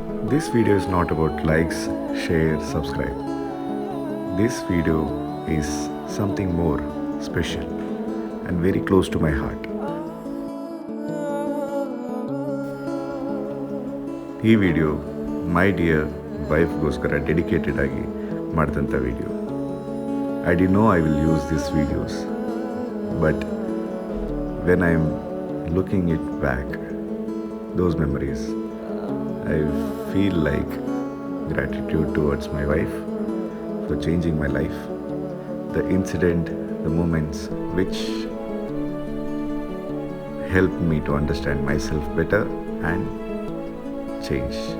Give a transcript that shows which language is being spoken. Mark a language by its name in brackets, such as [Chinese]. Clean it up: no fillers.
[English] This video is not about likes, share, subscribe. This video is something more special and very close to my heart. [Kannada] ಈ video [English] my dear [Kannada] ವೈಫ್ಗೋಸ್ಕರ dedicated ಆಗಿ ಮಾಡಿದಂಥ video. [English] I didn't know I will use these videos, but when I'm looking it back, those memories, I feel like gratitude towards my wife for changing my life, the incident, the moments which helped me to understand myself better and change.